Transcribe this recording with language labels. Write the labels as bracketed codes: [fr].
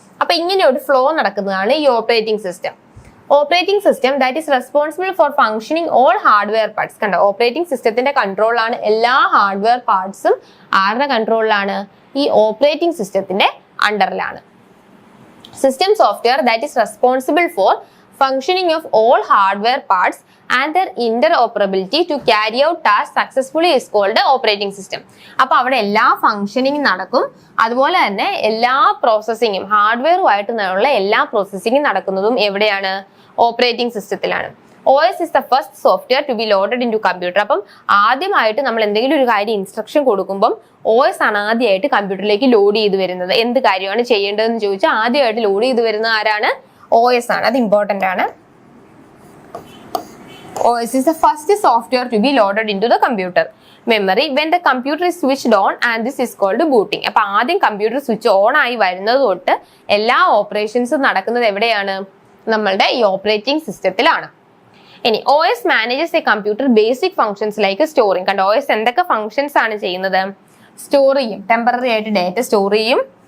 [ml] അപ്പൊ ഇങ്ങനെ ഒരു ഫ്ലോ നടക്കുന്നതാണ് ഈ [en] Operating system. Operating system that is responsible for functioning all hardware parts. [ml] കണ്ടോ, ഓപ്പറേറ്റിംഗ് സിസ്റ്റത്തിന്റെ കൺട്രോളിലാണ് എല്ലാ ഹാർഡ്വെയർ പാർട്സും. ആരുടെ കൺട്രോളിലാണ്? ഈ ഓപ്പറേറ്റിംഗ് സിസ്റ്റത്തിന്റെ അണ്ടറിലാണ്. [en] System software that is responsible for functioning of all hardware parts and their interoperability to carry out tasks successfully is called operating system. [ml] അപ്പൊ അവിടെ എല്ലാ functioning നടക്കും, അതുപോലെ തന്നെ എല്ലാ പ്രോസസ്സിങ്ങും ഹാർഡ്വെയറുമായിട്ടുള്ള എല്ലാ പ്രോസസ്സിങ്ങും നടക്കുന്നതും എവിടെയാണ്? Operating സിസ്റ്റത്തിലാണ്. [en] OS is the first software to be loaded into computer. [ml] അപ്പം ആദ്യമായിട്ട് നമ്മൾ എന്തെങ്കിലും ഒരു കാര്യം ഇൻസ്ട്രക്ഷൻ കൊടുക്കുമ്പോൾ OS ആണ് ആദ്യമായിട്ട് കമ്പ്യൂട്ടറിലേക്ക് ലോഡ് ചെയ്ത് വരുന്നത്. എന്ത് കാര്യമാണ് ചെയ്യേണ്ടതെന്ന് ചോദിച്ചാൽ ആദ്യമായിട്ട് ലോഡ് ചെയ്ത് വരുന്നത് ആരാണ്? OS ആണ്. അത് ഇമ്പോർട്ടന്റ് ആണ്. [en] OS is the first software to be loaded into the computer memory when the computer is switched on, and this is called booting. [ml] അപ്പൊ ആദ്യം കമ്പ്യൂട്ടർ സ്വിച്ച് ഓൺ ആയി വരുന്നത് തൊട്ട് എല്ലാ ഓപ്പറേഷൻസും നടക്കുന്നത് എവിടെയാണ്? നമ്മളുടെ ഈ ഓപ്പറേറ്റിംഗ് സിസ്റ്റത്തിലാണ്. ഇനി [en] OS manages a computer basic functions like storing. [ml] കണ്ടോ, OS എന്തൊക്കെ ഫംഗ്ഷൻസ് ആണ് ചെയ്യുന്നത്? സ്റ്റോർ ചെയ്യും, ടെമ്പററി ആയിട്ട് ഡേറ്റ സ്റ്റോർ ചെയ്യും.